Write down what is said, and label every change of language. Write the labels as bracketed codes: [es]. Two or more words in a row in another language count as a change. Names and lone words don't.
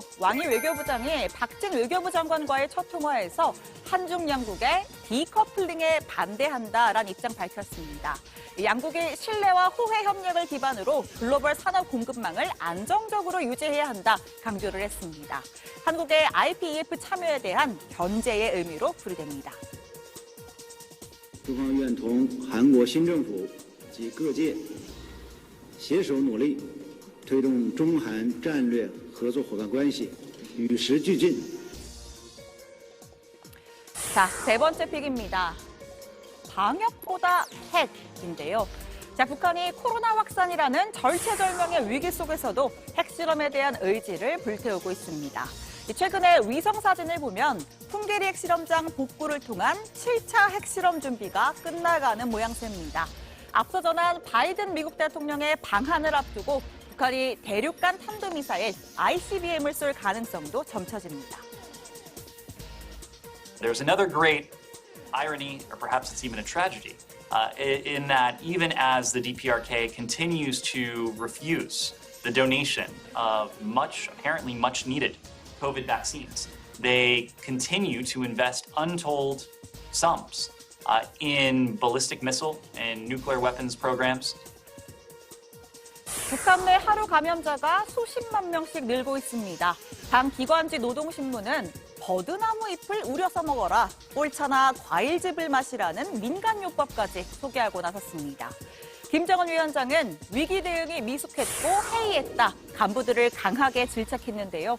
[ko] 왕이 외교부장이 박진 외교부 장관과의 첫 통화에서 한중 양국의 디커플링에 반대한다라는 입장 밝혔습니다. 양국이 신뢰와 호혜 협력을 기반으로 글로벌 산업 공급망을 안정적으로 유지해야 한다 강조를 했습니다. 한국의 IPEF 참여에 대한 견제의 의미로 풀이됩니다. [zh] 中方愿同韩国新政府及各界携手努力，推动中韩战略合作伙伴关系与时俱进。 [ko] 자, 세 번째 픽입니다. 방역보다 핵인데요. 자, 북한이 코로나 확산이라는 절체절명의 위기 속에서도 핵실험에 대한 의지를 불태우고 있습니다. 최근에 위성 사진을 보면 풍계리 핵실험장 복구를 통한 7차 핵실험 준비가 끝나가는 모양새입니다. 앞서 전한 바이든 미국 대통령의 방한을 앞두고 북한이 대륙간 탄도미사일 ICBM을 쏠 가능성도 점쳐집니다. [en] There's another great irony, or perhaps it's even a tragedy, in that even as the DPRK continues to refuse the donation of apparently much needed COVID vaccines, they continue to invest untold sums in ballistic missile and nuclear weapons programs. [ko] 북한 내 하루 감염자가 수십만 명씩 늘고 있습니다. 당 기관지 노동신문은 버드나무 잎을 우려서 먹어라, 꿀차나 과일즙을 마시라는 민간요법까지 소개하고 나섰습니다. 김정은 위원장은 위기 대응이 미숙했고 해이했다, 간부들을 강하게 질책했는데요.